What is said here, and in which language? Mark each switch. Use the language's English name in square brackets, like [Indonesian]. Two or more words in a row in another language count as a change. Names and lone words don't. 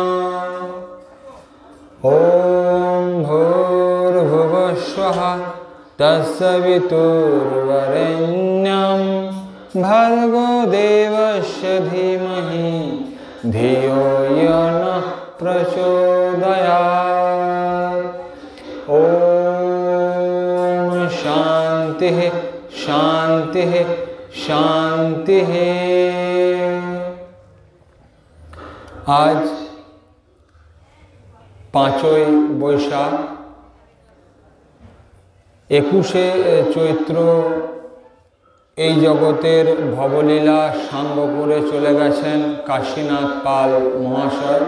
[Sanskrit] ॐ भूर्भुवस्वः तत्सवितुर्वरेण्यं भर्गो देवस्य धीमहि धियो यो नः प्रचोदयात्। ॐ शान्तिः शान्तिः शान्तिः। [Bangla] आज 5ই বৈশাখ 21শে চৈত্র এই জগতের ভবলীলা সাঙ্গ করে চলে গেছেন কাশীনাথ পাল মহাশয়।